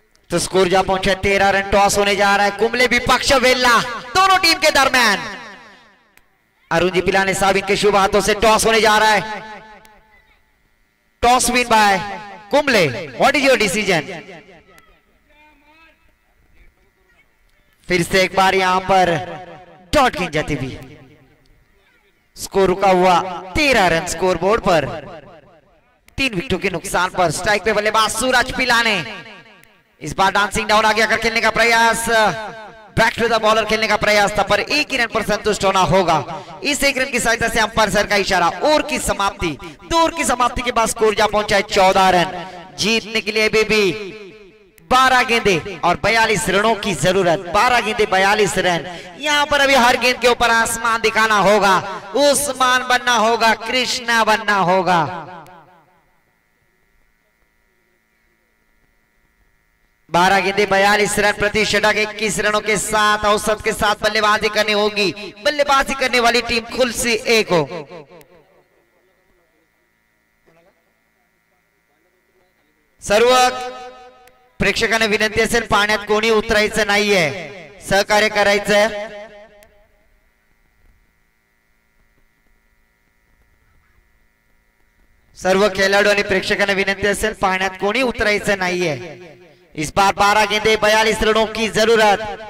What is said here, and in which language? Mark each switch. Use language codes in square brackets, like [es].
[hi] तो स्कोर जा पहुंचा 13 रन। टॉस होने जा रहा है कुंबले विपक्ष वेल्ला, दोनों टीम के दरमियान। अरुण जी पिलाने साहब इनके शुभ हाथों से टॉस होने जा रहा है। [en] Toss win by Kumble, what is your decision? [hi] फिर से एक बार यहां पर डॉट गिन जाती हुई, स्कोर रुका हुआ 13 रन स्कोर बोर्ड पर। 3 विकेटों के नुकसान पर स्ट्राइक पे बल्लेबाज सूरज पिलाने। इस बार डांसिंग डाउन आगे आकर खेलने का प्रयास, बैक टू द बॉलर खेलने का प्रयास था, पर 1 रन पर संतुष्ट होना होगा। इस 1 रन की सहायता से अंपायर सर का इशारा, ओवर की समाप्ति। 2 ओवर की समाप्ति के बाद स्कोर जा पहुंचा है 14 रन। जीतने के लिए अभी भी 12 गेंदे और 42 रनों की जरूरत। 12 गेंदे 42 रन। यहां पर अभी हर गेंद के ऊपर आसमान दिखाना होगा, उस्मान बनना होगा, कृष्णा बनना होगा। 12 गेंदे 42 रन, प्रति षटक 21 रनों के साथ औसत के साथ बल्लेबाजी करनी होगी। बल्लेबाजी करने वाली टीम खुलसी 1 हो। [mr] सर्व प्रेक्षकांना विनंती असेल, पाण्यात कोणी उतरायचं नाहीये, सहकार्य करायचं। सर्व खेळाडू आणि प्रेक्षकांना विनंती असेल, पाण्यात कोणी उतरायचं नाहीये। [hi] इस बार 12 गेंदे 42 रनों की जरूरत।